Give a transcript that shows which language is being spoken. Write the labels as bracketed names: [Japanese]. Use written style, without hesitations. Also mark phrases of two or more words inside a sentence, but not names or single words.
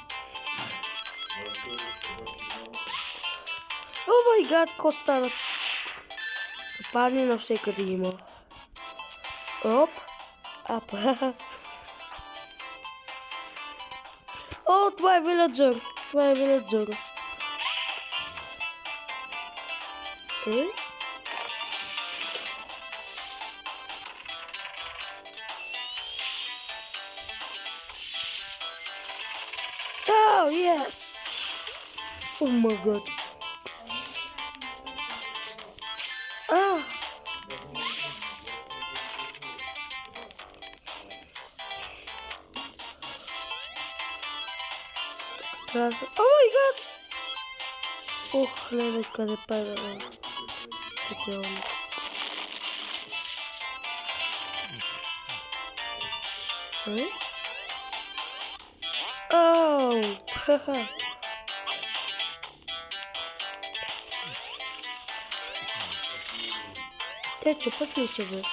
[English] Oh my god, [Bulgarian] какво стана? Капани навсекъде има. Оп. Апа. О, това е виледжър. [English] Oh, yes! Oh my god. Ah! Oh my god! [Bulgarian] Ох, леле, къде пада. Пътелник. Оу! Ха-ха! Те чупат ли се, бе?